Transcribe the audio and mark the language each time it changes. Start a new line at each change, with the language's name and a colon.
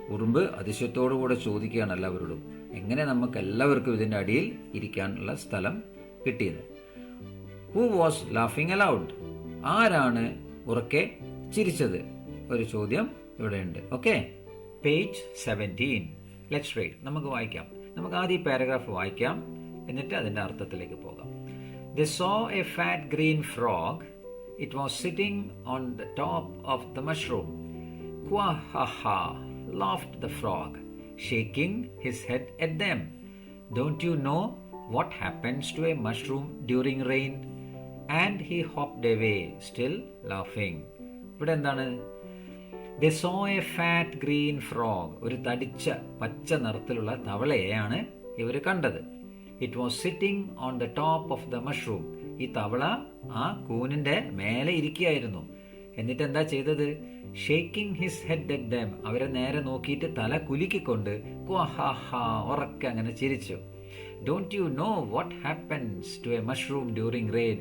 Malayalam: ഉറുമ്പ് അതിശയത്തോടുകൂടെ ചോദിക്കുകയാണ് എല്ലാവരോടും, എങ്ങനെ നമുക്ക് എല്ലാവർക്കും ഇതിന്റെ അടിയിൽ ഇരിക്കാനുള്ള സ്ഥലം കിട്ടിയത്?
English: Who was laughing aloud?
Malayalam: ആരാണ് ഉറക്കെ ചിരിച്ചത്? ഒരു ചോദ്യം ഇവിടെയുണ്ട്. Okay, page 17.
English: Let's read.
Malayalam: നമുക്ക് വായിക്കാം. നമുക്ക് ആദ്യം ഈ പാരഗ്രാഫ് വായിക്കാം, എന്നിട്ട് അതിന്റെ അർത്ഥത്തിലേക്ക് പോകാം.
English: They saw a fat green frog. It was sitting on the top of the mushroom. Quah-ha-ha, laughed the frog, shaking his head at them. Don't you know what happens to a mushroom during rain? And he hopped away, still laughing.
Malayalam: ഇവിടെ എന്താണ്?
English: They saw a fat green frog.
Malayalam: ഒരു തടിച്ച പച്ച നിറത്തിലുള്ള തവളയെയാണ് ഇവർ കണ്ടത്.
English: It was sitting on the top of the mushroom.
Malayalam: ഈ തവള ആ കൂനിന്റെ മേലെ ഇരിക്കുകയായിരുന്നു. എന്നിട്ട് എന്താ ചെയ്തത്?
English: Shaking his head at them.
Malayalam: അവരെ നേരെ നോക്കിയിട്ട് തല കുലുക്കിക്കൊണ്ട് ഉറക്കെ അങ്ങനെ ചിരിച്ചു.
English: Don't you know what happens to a mushroom during rain.